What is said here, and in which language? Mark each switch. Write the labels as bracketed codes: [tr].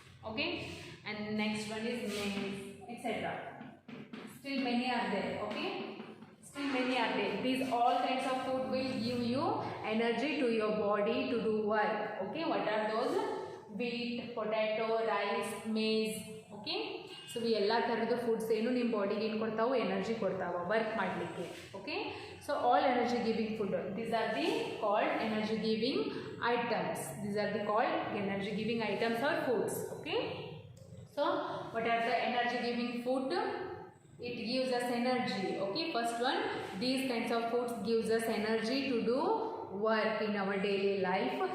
[en] Okay, and next one is maize, etc. Still many are there. Okay, still many are there. These all kinds of food will give you energy to your body to do work. Okay, what are those? Wheat, potato, rice, maize. Okay, so we [kn] ಎಲ್ಲ ತರದ foods ಏನು ನಿಮ್ಮ ಬಾಡಿಗೆ ಏನು ಕೊಡ್ತಾವು? Energy ಕೊಡ್ತಾವ work ಮಾಡಲಿಕ್ಕೆ. [en] Okay, so all energy giving food, these are the called energy giving items. These are the called energy giving items or foods. Okay, so what are the energy giving food? It gives us energy. Okay, first one, these kinds of foods gives us energy to do work in our daily life.